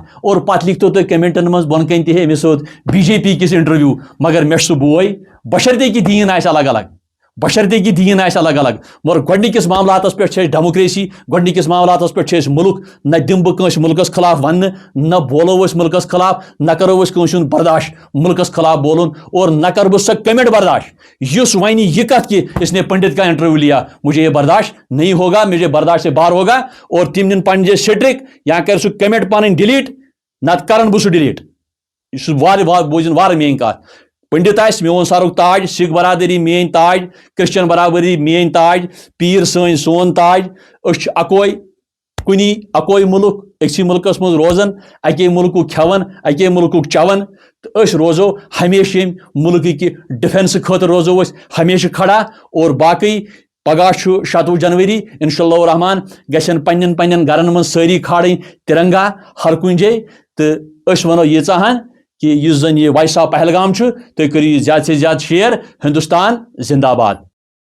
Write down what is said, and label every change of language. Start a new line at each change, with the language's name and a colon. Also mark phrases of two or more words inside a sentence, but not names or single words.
Kashmiri: اور پتہٕ لیکھتو تُہۍ کمنٹن منٛز بۄنہٕ کنۍ تہِ ہے أمِس اوس BJP کِس انٹرویو مگر مےٚ چھُ سُہ بوے بشرطے کہِ دیٖن آسہِ الگ الگ بشرطے کہِ دیٖن آسہِ الگ الگ مگر گۄڈنِکِس معاملاتس پٮ۪ٹھ چھِ أسۍ ڈیموکریسی گۄڈنِکِس معاملاتس پٮ۪ٹھ چھِ أسۍ مُلک نہ دِمہٕ بہٕ کٲنٛسہِ مُلکس خلاف وننہٕ نہ بولو أسۍ مُلکس خلاف نہ کرو أسۍ کٲنٛسہِ ہُنٛد برداشت مُلکس خلاف بولُن اور نہ کرٕ بہٕ سۄ کمنٹ برداشت یُس وَنہِ یہِ کتھ کہ
Urdu: اس نے پنڈت کا انٹرویو لیا مجھے یہ برداشت نہیں ہوگا مجھے برداشت سے باہر ہوگا
Kashmiri: اور تِم نِن پنٕنۍ جایہِ سٹرک یا کرِ سُہ کمنٹ پنٕنۍ ڈِلیٖٹ نتہٕ کرن بہٕ سُہ ڈِلیٖٹ یہِ چھُ بوٗزِن وارٕ میٲنۍ کتھ پنڈت آسہِ میون سرُک تاج سکھ برادری میٲنۍ تاج کرسچن برادری میٲنۍ تاج پیٖر سٲنۍ سون تاج أسۍ چھِ اکوے کُنی اکوے مُلک أکسٕے مُلکس منٛز روزان اکے مُلکُک کھٮ۪وان اکے مُلکُک چٮ۪وان تہٕ أسۍ روزو ہمیشہِ ییٚمہِ مُلکٕکہِ ڈِفینسہٕ خٲطرٕ روزو أسۍ ہمیشہِ کھڑا اور باقٕے پگہہ چھُ 27 جنوری
Arabic: انشاء اللہ
Kashmiri: الرحمان گژھن پننٮ۪ن گرن منٛز سٲری کھالٕنۍ تِرنگا ہر کُنہِ جایہِ تہٕ أسۍ وَنو ییٖژاہن کہ یُس زن یہ وایس آف پہلگام چھُ تُہۍ کٔرِو یہِ
Urdu: زیادٕ سے زیادٕ
Kashmiri: شیر
Urdu: ہندوستان زندہ باد